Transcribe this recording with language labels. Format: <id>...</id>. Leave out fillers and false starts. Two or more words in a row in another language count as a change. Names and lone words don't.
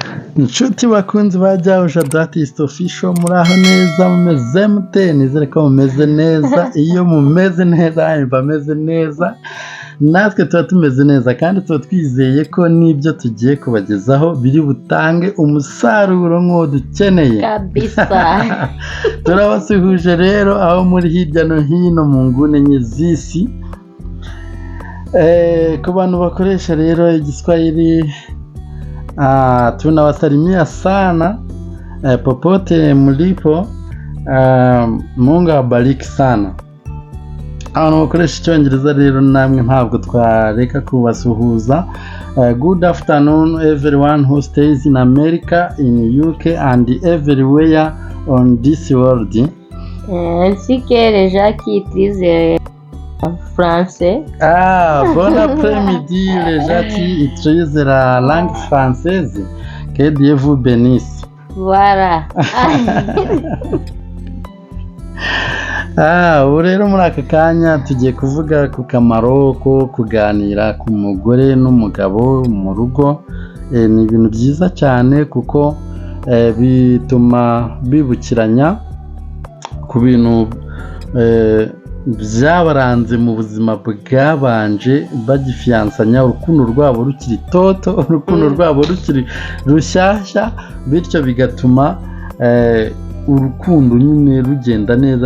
<rw>inshuti bakunzi bajya Dati official muri aho neza mumeze mute nizere ko mumeze neza iyo mumeze neza bameze neza natwe tuba tumeze neza kandi tuba twizeye ko n'ibyo tugiye kubagezaho biri butange umusaruro nk'uwo dukeneye kabisa. turabasuhuje rero aho muri hirya no hino mu nguni enye z'isi. Ku bantu bakoresha rero igiswahili</rw> <sw>tunawasalimia sana popote mlipo, Mungu awabariki sana.</sw> <rw>Abantu bakoresha icyongereza rero namwe ntabwo twareka kubasuhuza.</rw> <en>Good afternoon everyone who stays in America, in UK and everywhere on this world.</en> <fr>Ainsi que les gens qui utilisent français. Bon après-midi les gens qui utilisent la langue française. Que Dieu vous bénisse. Voilà.</fr> <rw>Ubu rero muri aka kanya tugiye kuvuga ku kamaro ko kuganira ku mugore n'umugabo mu rugo. Ni ibintu byiza cyane kuko bituma bibukiranya ku bintu byabaranze mu buzima bwabanje bagifiyansanya, urukundo rwabo rukiri toto, urukundo rwabo rukiri rushyashya, bityo bigatuma urukundo nyine rugenda neza.</rw>